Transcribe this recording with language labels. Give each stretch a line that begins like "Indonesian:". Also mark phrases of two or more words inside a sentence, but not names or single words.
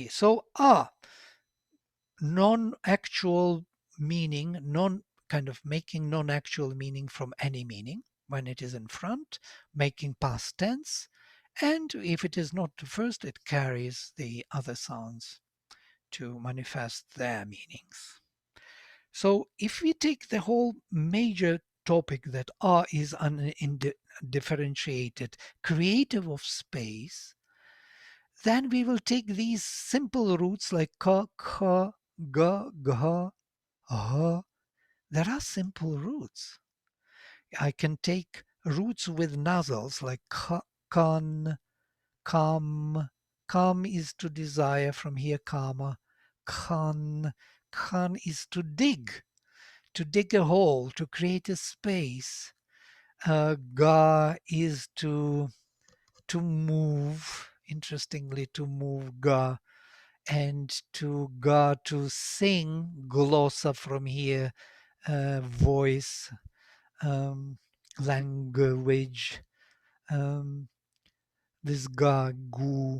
English: So R, non-actual meaning, kind of making non-actual meaning from any meaning when it is in front, making past tense, and if it is not the first, it carries the other sounds to manifest their meanings. So if we take the whole major topic that R is undifferentiated, creative of space, then we will take these simple roots like ka, kha, ga, gha, ha. There are simple roots. I can take roots with nasals like kan, kam. Kam is to desire, from here kama. Kan, kan is to dig a hole, to create a space. Ga is to move, interestingly, to move ga, and to ga, to sing, glossa from here, voice, language, this ga, gu.